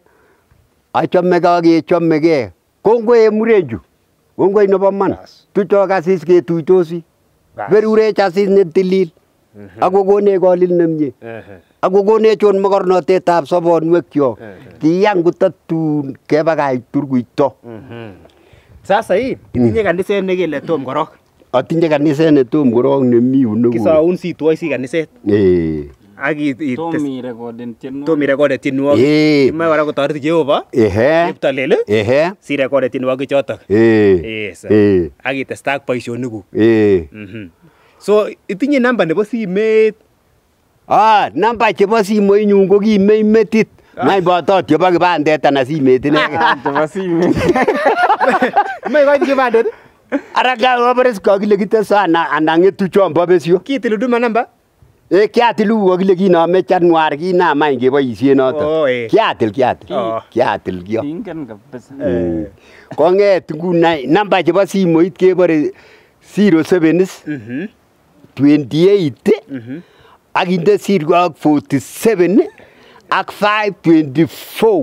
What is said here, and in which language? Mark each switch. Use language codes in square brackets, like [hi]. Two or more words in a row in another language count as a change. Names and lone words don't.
[kln] Achomeke ak kechomeke. Kongoi en murenchu. Kongoi nebo man. Tuchok asis ketuitosi. Berurech asis netilil. Ako konech kolil nemie. Ako konech on mokornotetab sobonwekyok. Kiyan kotatun kebakach turkuito. Sasa hii itinye kaniset nekele tom korok. Atinye kaniset ne tom korok nemi unegu. Kisaun sitwoisi kaniset. Ak Tomi recorden tienwogik. Tomi recorden tienwogik. Imoe kora kotoret Jehova. Kiptalel. Si recorden tienwogik chotok. Ak itestai ak boisionikuk. So itinye namba nebo simet. Namba chebo simoinyun ko kimei metit. Mai botot chebo kibandet anan simet inege. Chebo simet. Mai koit kibandet. Araka operes kokile kitesana anan ngetu chombo besio. Kitil huduma namba? Kiatil kokile kinome January kinam any keboisien noto. Kiatil kyo. Ingen kabisa. Konget nguni namba chebo simoit kebore 07 28 ak inde sirgo ak 47 ak 524.